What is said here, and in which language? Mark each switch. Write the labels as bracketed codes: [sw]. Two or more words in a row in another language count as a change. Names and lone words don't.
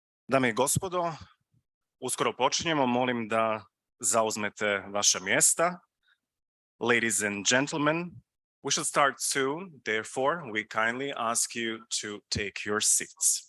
[hr] Dame I gospodo, uskoro počinjemo, molim da zauzmete vaša mjesta. [en] Ladies and gentlemen, we should start soon, therefore we kindly ask you to take your seats.